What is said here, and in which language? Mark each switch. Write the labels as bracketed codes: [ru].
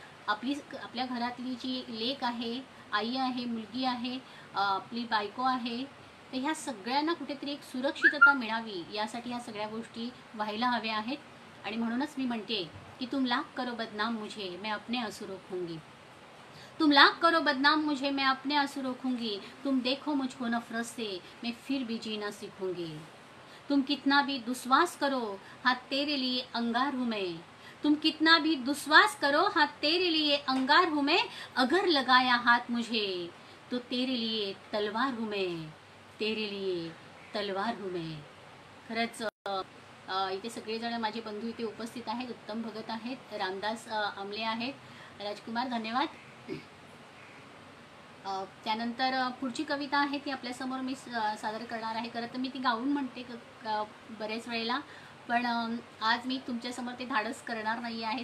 [mr] आपल्या घरातली जी लेक आहे, आई आहे, मुलगी आहे, आपली बायको आहे, तर ह्या सगळ्यांना कुठेतरी एक सुरक्षितता मिळावी यासाठी ह्या सगळ्या गोष्टी व्हायला हव्या आहेत. आणि म्हणूनच मी म्हणते कि [hi] तुम लाख करो बदनाम मुझे मैं अपने आंसू रोकूंगी. तुम लाख करो बदनाम मुझे मैं अपने आंसू रोकूंगी. तुम देखो मुझको नफरत से मैं फिर भी जीना सीखूंगी. तुम कितना भी दुस्वास करो हाँ तेरे लिए अंगार हूँ मैं. तुम कितना भी दुस्वास करो हाँ तेरे लिए अंगार हूँ मैं. अगर लगाया हाथ मुझे तो तेरे लिए तलवार हूँ मैं. तेरे लिए तलवार हूँ मैं. [mr] खरंच इथे सगळेजण माझे बंधू इथे उपस्थित आहेत. उत्तम भगत आहेत, रामदास आमले आहेत, राजकुमार धन्यवाद. त्यानंतर पुढची कविता आहे ती आपल्यासमोर मी सादर करणार आहे. खरं तर मी ती गाऊन म्हणते बरेच वेळेला, पण आज मी तुमच्यासमोर ते धाडस करणार नाही आहे.